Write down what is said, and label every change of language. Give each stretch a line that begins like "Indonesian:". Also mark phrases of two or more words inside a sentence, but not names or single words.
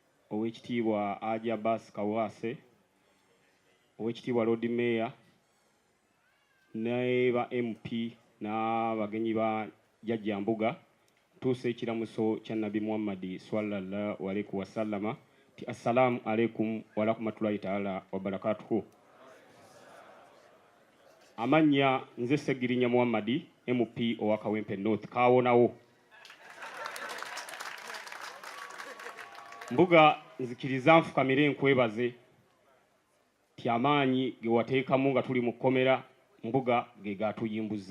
Ganda: owekitiibwa Haji Abbas Kawase, owekitiibwa
English: Lord Mayor,
Ganda: neba MP n'abagenyi ba Jajja Mbuga, tuuse ekiramuso kya Nabi Muhammad
Arabic: صلى الله عليه وسلم
Ganda: ti
Arabic: السلام عليكم ورحمة الله تعالى وبركاته.
Ganda: Amanya nze Segirinya Muhammad MP owa Kawempe North kawonawo. Mbuga nzikiriza nfukamire nkwebaze ti amaanyi ge wateekamu nga tuli mu kkomera Mbuga ge gatuyimbuza.